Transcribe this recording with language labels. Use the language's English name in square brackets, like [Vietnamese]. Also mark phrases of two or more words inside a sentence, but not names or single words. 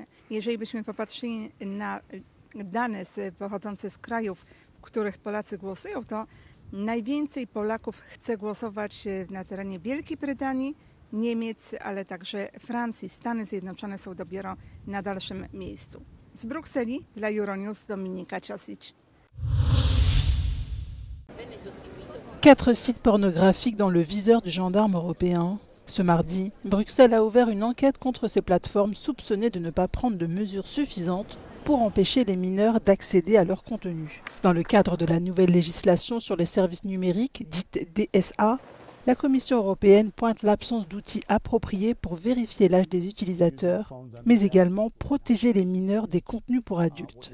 [Polish] Jeżeli byśmy popatrzyli na dane pochodzące z krajów, w których Polacy głosują, to najwięcej Polaków chce głosować na terenie Wielkiej Brytanii, Niemiec, ale także Francji. Stany Zjednoczone są dopiero na dalszym miejscu. Z Brukseli dla Euronews, Dominika Ciosic. [French] 4 sites pornographiques dans le viseur du gendarme européen. Ce mardi, Bruxelles a ouvert une enquête contre ces plateformes soupçonnées de ne pas prendre de mesures suffisantes pour empêcher les mineurs d'accéder à leur contenu. Dans le cadre de la nouvelle législation sur les services numériques, dite DSA, la Commission européenne pointe l'absence d'outils appropriés pour vérifier l'âge des utilisateurs, mais également protéger les mineurs des contenus pour adultes.